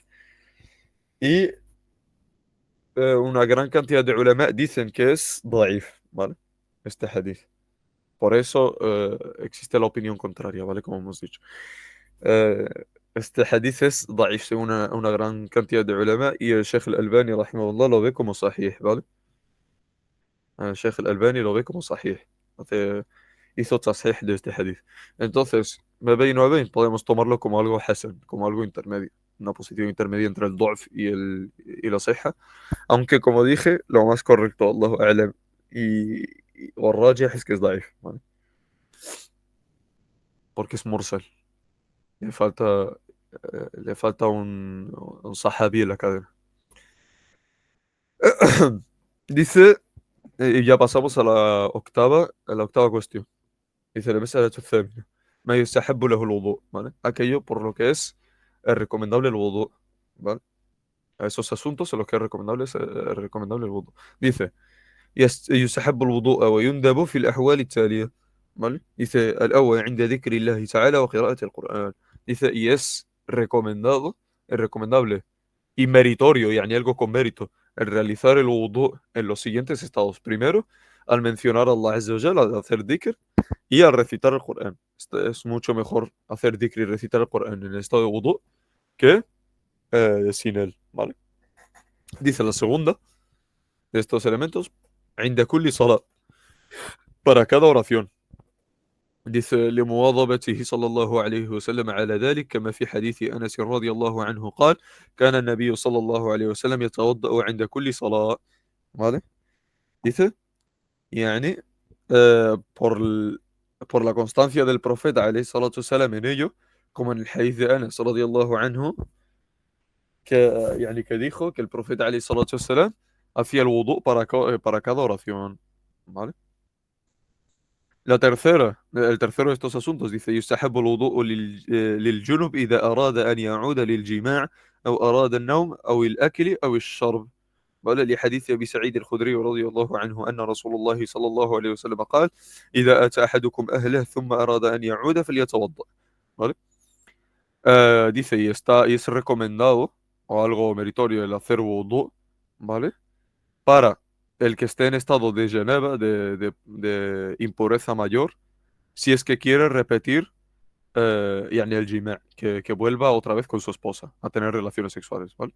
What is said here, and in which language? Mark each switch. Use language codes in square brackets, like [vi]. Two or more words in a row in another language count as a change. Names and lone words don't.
[es] Y una gran cantidad de ulama dicen que es daif, ¿vale? Este hadith. Por eso existe la opinión contraria, ¿vale? Como hemos dicho. Eh, este hadith es daif según una gran cantidad de ulama, y el Sheikh al-Albani, rahimahullah, lo ve como sahih, ¿vale? El Sheikh al-Albani lo ve como sahih. Hace, hizo tasih de este hadith. Entonces, me ve y no ve, podemos tomarlo como algo hasan, como algo intermedio. Una posición intermedia entre el du'f y la sihha. Aunque, como dije, lo más correcto, [ar] الله أعلم، والراجح [es] es que es daif, ¿vale? Porque es mursal. Le falta. Le falta un sahabí en la cadena. Dice, y ya pasamos a la octava cuestión. Dice, [ar] المسألة الثامنة ما يستحب له الوضوء, [es] ¿vale? Aquello por lo que es recomendable el wudu, ¿vale? A esos asuntos en los que es recomendable el wudu. Dice, [ar] يستحب الوضوء ويندب في الأحوال التالية, [es] ¿vale? Dice, [ar] الأول عند ذكر الله تعالى وقراءة القرآن. [es] Dice, y es recomendable y meritorio, yani algo con mérito, el realizar el wudu en los siguientes estados. Primero, al mencionar a Allah [ar] عز وجل, [es] al hacer dhikr, y al recitar el Corán. Es mucho mejor hacer dhikr y recitar el Corán en el estado de wudu que sin él, ¿vale? Dice la segunda de estos elementos, [ar] عند كل صلاة, [es] para cada oración. Dice, [ar] لمواظبته صلى الله عليه وسلم على ذلك كما في حديث أنس رضي الله عنه قال كان النبي صلى الله عليه وسلم يتوضأ عند كل صلاة, [es] ¿vale? Dice, يعني por la constancia del profeta [ar] عليه الصلاة والسلام [es] en ello, como en el hadith de Anas [ar] رضي الله عنه, [es] que dijo que el profeta [ar] عليه الصلاة والسلام [es] hacía el wudu para cada oración, ¿vale? El tercero de estos asuntos dice [ar] يستحب الوضوء للجنب إذا أراد أن يعود للجماع أو أراد النوم أو الأكل أو الشرب, ¿vale? لحديث أبي سعيد الخدري رضي الله عنه أن رسول الله صلى الله عليه وسلم قال إذا أتى أحدكم أهله ثم أراد أن يعود فليتوضأ, [es] ¿vale? Dice, y es recomendado o algo meritorio el hacer wudu, ¿vale? Para el que esté en estado de janaba, de impureza mayor, si es que quiere repetir yani el jima', que vuelva otra vez con su esposa a tener relaciones sexuales, ¿vale?